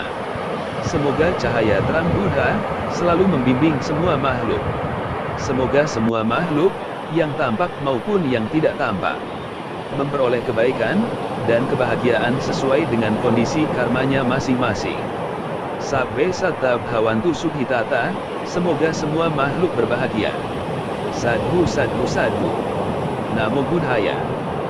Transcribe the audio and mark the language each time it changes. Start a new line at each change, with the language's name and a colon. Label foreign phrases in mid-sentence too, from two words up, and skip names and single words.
Indonesian: Semoga cahaya terang Buddha selalu membimbing semua makhluk. Semoga semua makhluk, yang tampak maupun yang tidak tampak, memperoleh kebaikan dan kebahagiaan sesuai dengan kondisi karmanya masing-masing.
Pali: Sabbe satta bhavantu sukhitata,
Indonesian: semoga semua makhluk berbahagia.
Pali: Sadhu sadhu sadhu. Namo Buddhaya.